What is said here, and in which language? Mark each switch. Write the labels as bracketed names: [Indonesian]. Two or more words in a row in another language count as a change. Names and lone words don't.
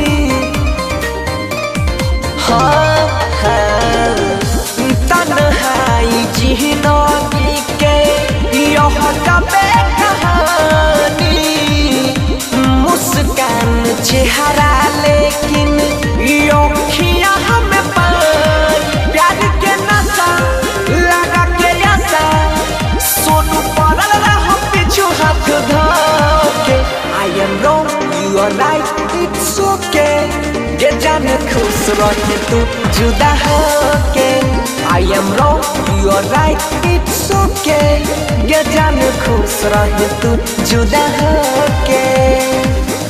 [Bhojpuri] तन्हाई जिंदगी के यो जबे कहानी, मुस्कान चेहरा लेकिन अखियां हमें पानी। प्यार के नशा लगा के आशा सोनू पड़ल रहो पीछू हाथ धोके। [English] I am wrong, you are right, it's okay, [Bhojpuri] के जान खुश रहे तू जुदा होके। [English] I am wrong, you are right, it's okay, के जान खुश रहे तू जुदा होके।